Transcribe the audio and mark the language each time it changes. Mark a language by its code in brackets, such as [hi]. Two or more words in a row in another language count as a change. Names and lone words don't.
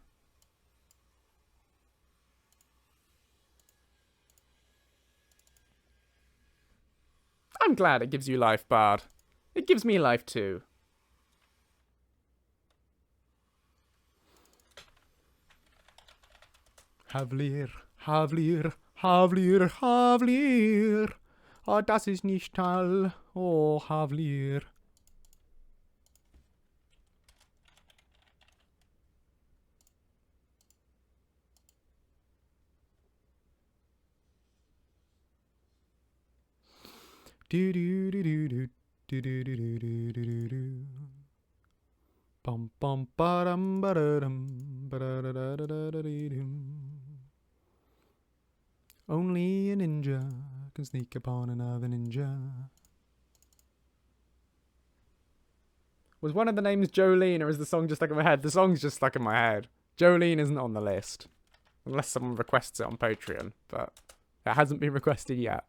[en] I'm glad it gives you life, Bard. It gives me life too. Havlir, Havlir, Havlir, Havlir. [de] Oh, das ist nicht toll. [en] Oh, Havlir. Do do do do do do do do do do do do. Bum bum ba-dum ba-da-dum ba-da-da-da-da-da-dee-dum. Only a ninja can sneak upon another ninja. Was one of the names Jolene, or is the song just stuck in my head? The song's just stuck in my head. Jolene isn't on the list. Unless someone requests it on Patreon, but it hasn't been requested yet.